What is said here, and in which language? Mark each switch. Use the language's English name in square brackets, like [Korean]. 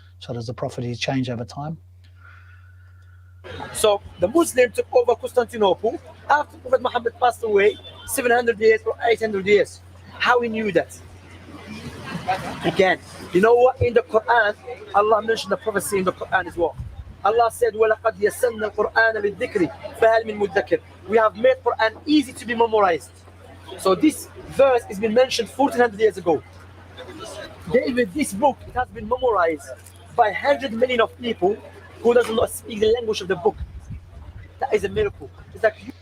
[English] So does the prophecy change over time? So the Muslims took over Constantinople after Prophet Muhammad passed away 700 years or 800 years. How we knew that? Again, you know what? In the Quran, Allah mentioned the prophecy in the Quran as well. [Arabic] Allah said, وَلَقَدْ يَسَّرْنَا الْقُرْآنَ لِلذِّكْرِ فَهَلْ مِن مُدَّكِرٍ. [English] We have made Quran easy to be memorized. So this verse has been mentioned 1400 years ago. David, this book, it has been memorized by 100 million of people who does not speak the language of the book. That is a miracle. It's like